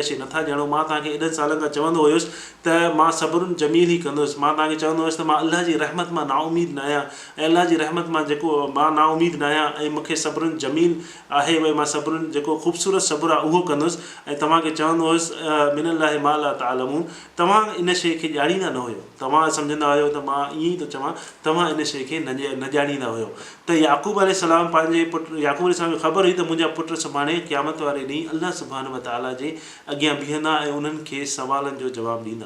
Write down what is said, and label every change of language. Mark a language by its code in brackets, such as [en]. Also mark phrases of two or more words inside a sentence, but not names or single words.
[sd] शइ नथा ॼाणो, मां तव्हांखे एॾनि सालनि खां चवंदो हुयुसि त मां [ar] صبر جميل [sd] ई कंदुसि, मां तव्हांखे चवंदो हुयुसि त मां अल्लाह जी रहमत मां नाउमीद न आहियां, ऐं अल्लाह जी रहमत मां जेको मां नाउमीद न आहियां, ऐं मूंखे [ar] صبر جميل [sd] आहे, भई मां सब्रुन जेको ख़ूबसूरत सब्रु आहे उहो कंदुसि, ऐं तव्हांखे चवंदो हुयुसि [ar] من الله ما لا تعلمون, [sd] तव्हां इन शइ खे ॼाणींदा न हुयो, तव्हां सम्झंदा हुयो त मां ईअं ई थो चवां, तव्हां इन शइ खे न ॼाणींदा हुयो। त याकूब अलैहिस्सलाम पंहिंजे पुटु याकूब अलैहिस्सलाम खे ख़बर हुई त मुंहिंजा पुट सुभाणे क़यामत वारे ॾींहुं अल्लाह [ar] سبحانه وتعالى [sd] जे अॻियां बीहंदा ऐं उन्हनि खे सवालनि जो जवाबु ॾींदा।